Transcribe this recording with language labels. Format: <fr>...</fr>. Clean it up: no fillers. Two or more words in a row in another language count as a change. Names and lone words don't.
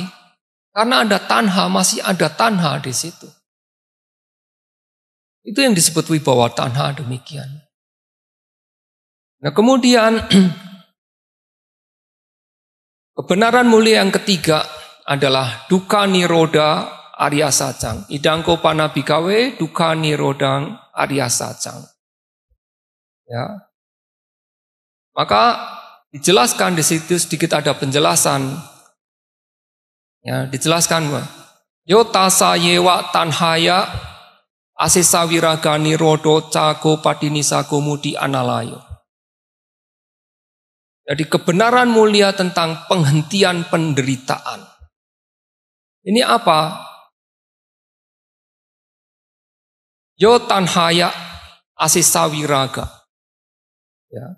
<id>Karena ada tanha, masih ada tanha di situ. Itu yang disebut</id> <pi>wibawa tanha</pi> <id>demikian. Nah kemudian kebenaran mulia yang ketiga adalah</id> <pi>dukkha nirodha arya sacang. Idangko panabhikawe dukkha nirodhang arya sacang.</pi> <id>Ya. Maka dijelaskan di situ sedikit ada penjelasan. Ya, dijelaskan</id> <pi>yo tasa yewa tanhaya asesa wiraga nirodho cago padinisa gomudi analayo.</pi> <id>Jadi kebenaran mulia tentang penghentian penderitaan. Ini apa?</id> <pi>Yo tanhaya asesa wiraga.</pi> <id>Ya.</id>